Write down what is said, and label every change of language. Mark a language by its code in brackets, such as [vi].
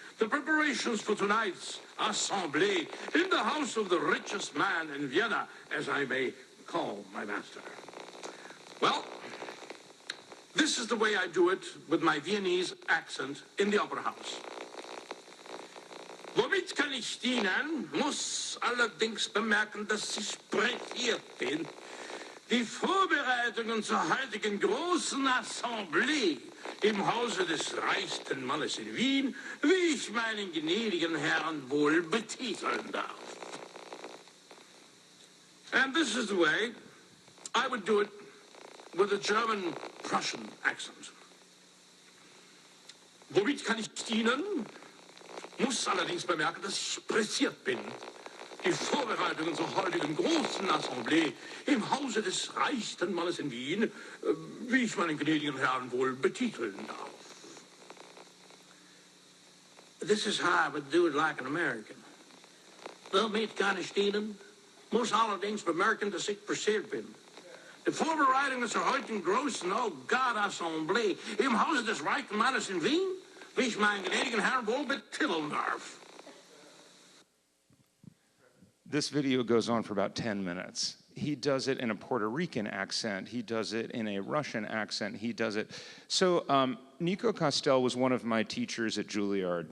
[en] The preparations for tonight's assemblée in the house of the richest man in Vienna, as I may call my master." Well, this is the way I do it with my Viennese accent in the opera house. [de] Womit kann ich dienen? Muss allerdings bemerken, dass ich pressiert bin. Die Vorbereitungen zur heutigen großen Assemblée im Hause des reichsten Mannes in Wien, wie ich meinen gnädigen Herrn wohl betiteln darf. [en] And this is the way I would do it with a German-Prussian accent. [de] Womit kann ich dienen? Muss allerdings bemerken, dass ich pressiert bin. Die Vorbereitungen zur heutigen großen Assemblée im Hause des reichsten Mannes in Wien, wie ich meinen gnädigen Herrn wohl betiteln darf. [en] This is how I would do it like an American. [de] Womit kann ich dienen? Muss allerdings bemerken, dass ich pressiert bin. Die Vorbereitungen zur heutigen großen, Assemblée im Hause des reichen Mannes in Wien, wie ich meinen gnädigen Herrn wohl betiteln darf. [en] This video goes on for about 10 minutes. He does it in a Puerto Rican accent. He does it in a Russian accent. He does it. So Nico Costel was one of my teachers at Juilliard.